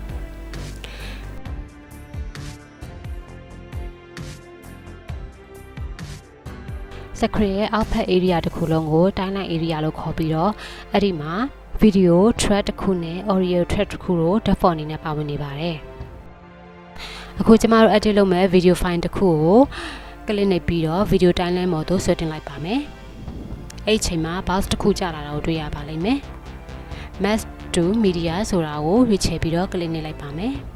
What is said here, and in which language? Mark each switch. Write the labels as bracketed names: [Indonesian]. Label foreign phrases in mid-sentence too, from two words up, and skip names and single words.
[Burmese] screen ရဲ့ [English] output area [Burmese] တစ်ခုလုံးကို [English] timeline area [Burmese] လို့ခေါ်ပြီးတော့အဲ့ဒီမှာ [English] video track [Burmese] တစ်ခု နဲ့ [English] audio track [Burmese] တစ်ခုကို default အနေနဲ့ပါဝင်နေပါတယ်အခုကျမတို့ edit လုပ်မဲ့ [English] video file [Burmese] တစ်ခုကိုကလစ်နှိပ်ပြီးတော့ [English] video timeline [Burmese] ပေါ်သို့ဆွဲတင်လိုက်ပါမယ်အဲ့ဒီချိန်မှာ box တစ်ခုကျလာတာကိုတွေ့ရပါလိမ့်မယ် [English] match to media [Burmese] ဆိုတာကိုရွေးချယ်ပြီးတော့ကလစ်နှိပ်လိုက်ပါမယ်